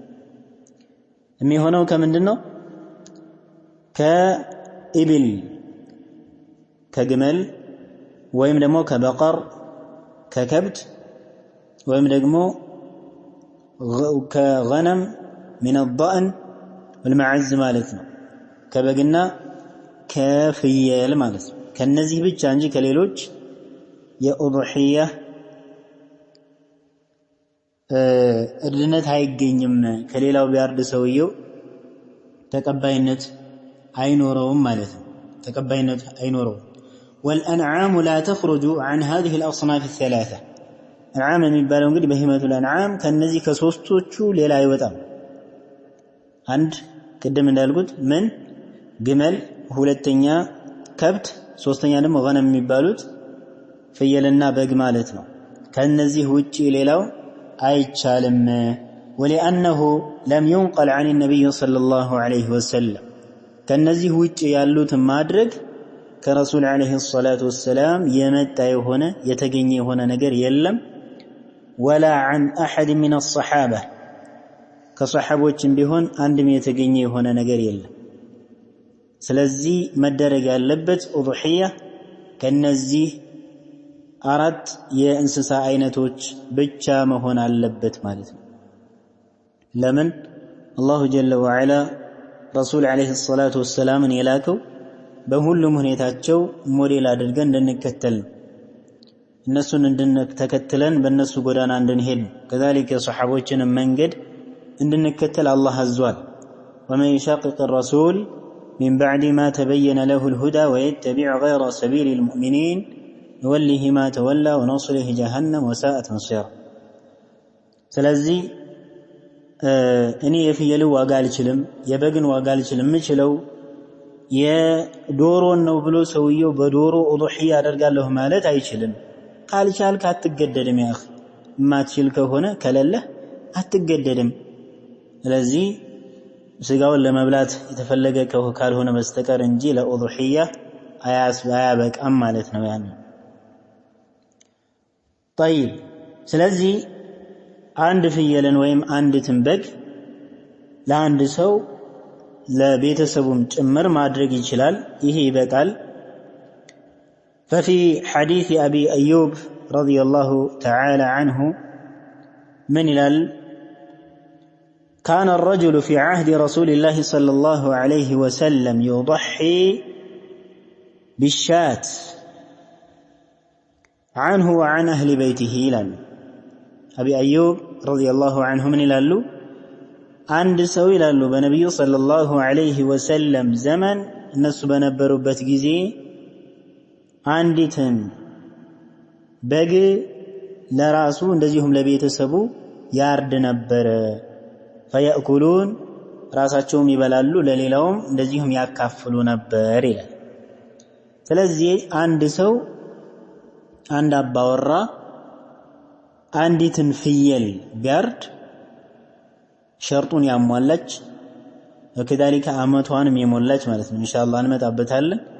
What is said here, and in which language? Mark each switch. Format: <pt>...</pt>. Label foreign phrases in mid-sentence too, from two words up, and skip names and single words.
<am>የሚሆነው ከምንድነው ከኢብል ከግመል ወይም ደግሞ ከበቀር ከከብት ወይም ደግሞ ከغنم</am> <ar>من الضأن والمعز</ar> <am>ማለት ነው ከበግና ከፍየል ማለት ነው ከነዚህ ብቻ እንጂ ከሌሎች የኡድሂያ እድነት አይገኝም ከሌላው ቢያርድ ሰውየው ተቀባይነት አይኖረውም ማለት ነው ተቀባይነት አይኖረውም</am> <ar>والأنعام لا تخرج عن هذه الأصناف الثلاثة أنعام</ar> <am>የሚባለው እንግዲህ በሂመቱ الأنعام ከነዚህ ከሶስቶቹ ሌላ አይወጣም አንድ ቅድም እንዳልኩት ምን ግመል ሁለተኛ ከብት ሶስተኛ ደግሞ غنم የሚባሉት ፍየልና በግ ማለት ነው ከነዚህ ውጪ ሌላው አይቻልም ولأنه</am> <ar>لم ينقل عن النبي صلى الله عليه وسلم</ar> <am>ከነዚህ ውጪ ያሉት ማድረግ ከረሱል</am> <ar>عليه صلاة وسلم</ar> <am>የመጣ የሆነ የተገኘ የሆነ ነገር የለም ولا</am> <ar>عن احد من الصحابه</ar> <am>ከሷሐቦችም ቢሆን አንድም የተገኘ የሆነ ነገር የለም ስለዚህ መደረግ ያለበት ኡድሂያ ከነዚህ አራት የእንስሳ አይነቶች ብቻ መሆን አለበት ማለት ነው ለምን</am> <ar>الله جل وعلا رسول عليه صلاة وسلم</ar> <am>የላከው በሁሉም ሁኔታቸው ሞዴል አድርገን እንድንከተል እነሱን እንድንተከተለን በእነሱ ጎዳና እንድንሄድ</am> <ar>كذلك</ar> <am>የሷሐቦችን መንገድ እንድንከተል አላህ አዟል</am> <ar>ومن يشاقق الرسول من بعد ما تبين له الهدى ويتبع غير سبيل المؤمنين نوله ما تولى ونصله جهنم وساءت مصيرا ስለዚህ</ar> <am>እኔ የፍየል ዋጋ አልችልም የበግን ዋጋ አልችልም ምችለው የዶሮን ነው ብሎ ሰውየው በዶሮ ኡድሂያ አደርጋለሁ ማለት አይችልም ካልቻልክ አትገደድም</am> <ar>يا اخي</ar> <am>ማትችል ከሆነ ከለለ አትገደድም ስለዚህ ስጋውን ለመብላት የተፈለገ ካልሆነ በስተቀር እንጂ ለኡድሂያ አያበቃም ማለት ነው ያን طيب ስለዚህ አንድ ፍየልን ወይም አንዲትን በግ ለአንድ ሰው ለቤተሰቡም ጭምር ማድረግ ይችላል ይሄ ይበቃል</am> <ar>ففي حديث أبي أيوب رضي الله تعالى عنه من الال كان الرجل في عهد رسول الله صلى الله عليه وسلم يضحي بالشاة عنه وعن أهل بيته إلى أبي أيوب رضي الله عنه من الال</ar> <am>አንድ ሰው ይላሉ በነብዩ</am> <ar>صلى الله عليه وسلم</ar> <am>ዘመን እነሱ በነበሩበት ጊዜ አንዲትን በግ ለራሱ እንደዚሁም ለቤተሰቡ ያርድ ነበር። ፈያእኩሉን ራሳቸውም ይበላሉ ለሌላውም እንደዚሁም ያካፍሉ ነበር ይላል። ስለዚህ አንድ ሰው አንድ አባወራ አንዲትን ፍየል ቢያርድ ሸርጡን ያሟላች ወከዛሊከ አመቷንም የሞላች ማለት ነው። ኢንሻአላህ እንመጣበታለን።</am>